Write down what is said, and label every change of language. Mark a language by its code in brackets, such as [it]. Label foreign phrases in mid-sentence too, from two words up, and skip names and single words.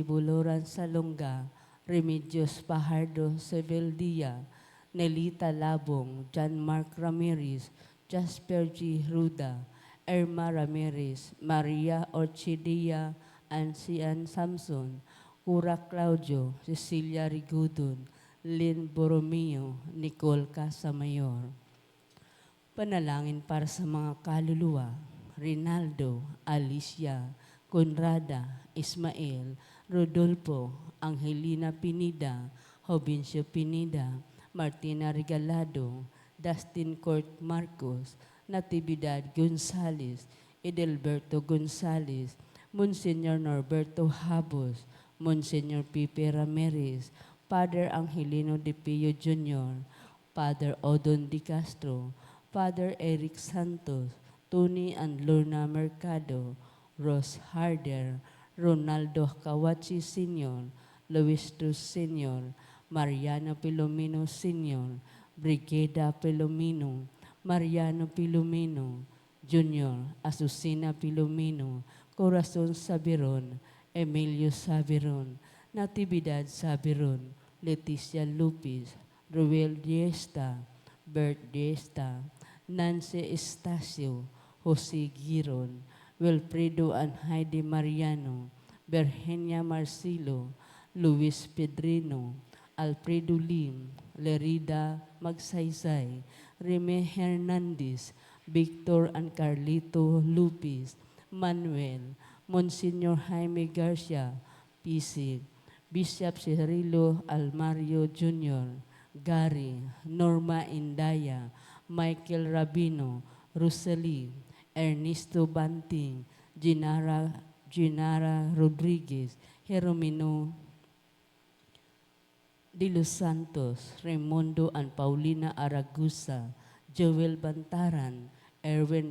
[tl] Boloran Salonga, Remedios Pajardo Sebeldia, Nelita Labong, John Mark Ramirez, Jasper G. Ruda, Irma Ramirez, Maria Orchidia, Ancian Samson, Cura Claudio, Cecilia Rigudon, Lynn Borromeo, Nicole Casamayor. Panalangin para sa mga kaluluwa, Rinaldo, Alicia, Conrada, Ismael, Rodolfo, Angelina Pinida, Jovencio Pinida, Martina Regalado, Dustin Court Marcos, Natividad Gonzales, Edelberto Gonzales, Monsignor Norberto Habos, Monsignor Pipe Ramirez, Father Angelino De Pio Jr., Father Odon Di Castro, Father Eric Santos, Tony and Lorna Mercado, Ross Harder, Ronaldo Kawachi Sr., Luis Cruz Sr., Mariano Pilomino Sr., Brigida Pilomino, Mariano Pilomino, Jr., Asusina Pilomino, Corazon Sabiron, Emilio Sabiron, Natividad Sabiron, Leticia Lupis, Ruel Diesta, Bert Diesta, Nancy Estacio, Jose Giron, Wilfredo and Heidi Mariano, Virginia Marcilo, Luis Pedrino, Alfredo Lim, Lerida Magsaysay, Reme Hernandez, Victor and Carlito Lupis, Manuel, Monsignor Jaime Garcia, Pisig, Bishop Cirilo Almario Jr., Gary, Norma Indaya, Michael Rabino, Rosalie, Ernesto Banting, Ginara Rodriguez, Jeromino de los Santos, Raimundo and Paulina Aragusa, Joel Bantaran, Erwin